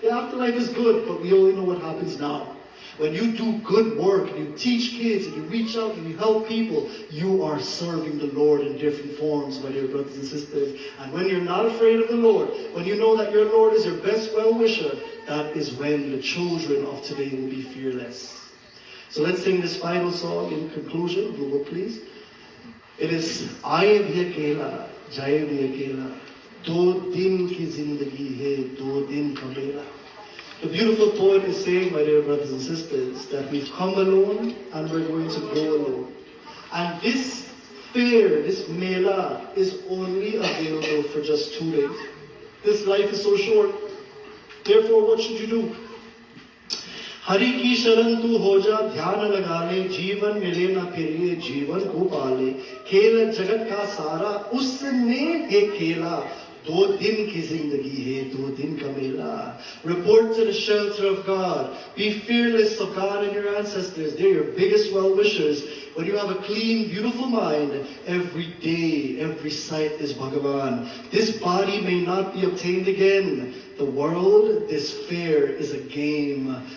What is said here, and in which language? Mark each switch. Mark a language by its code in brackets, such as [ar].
[en] The afterlife is good, but we only know what happens now. When you do good work, and you teach kids, and you reach out, and you help people, you are serving the Lord in different forms, my dear brothers and sisters. And when you're not afraid of the Lord, when you know that your Lord is your best well-wisher, that is when the children of today will be fearless. So let's sing this final song in conclusion. Google, please. It is [hi] आए भी अकेला जाए भी अकेला दो दिन की जिंदगी है दो दिन का मेला. [en] The beautiful poet is saying, my dear brothers and sisters, that we've come alone and we're going to go alone. And this fair, this mela, is only available for just 2 days. This life is so short. Therefore, what should you do? [hi] Hari की शरण तू हो जा ध्यान लगा ले जीवन मिले ना फिर ये जीवन को पाले खेल जगत का सारा उसने है खेला दो दिन की जिंदगी है दो दिन का मेला. [en] Report to the shelter of God. Be fearless of God and your ancestors. They're your biggest well-wishers. When you have a clean, beautiful mind, every day, every sight is Bhagavan. This body may not be obtained again. The world, this fair, is a game.